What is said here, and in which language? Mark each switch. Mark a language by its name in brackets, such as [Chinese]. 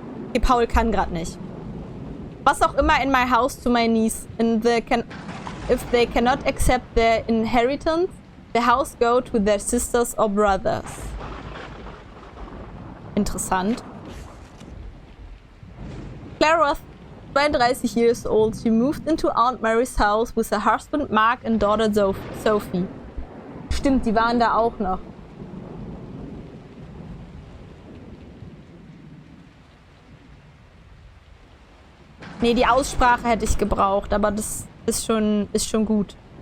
[German] Okay, Paul kann gerade nicht. Was auch immer [English] in my house to my niece. If they cannot accept their inheritance, the house go to their sisters or brothers. [German] Interessant. [English] Clara was 32 years old. She moved into Aunt Mary's house with her husband Mark and daughter Sophie. [German] Stimmt, die waren da auch noch. Nee, die Aussprache hätte ich gebraucht, aber das ist schon gut.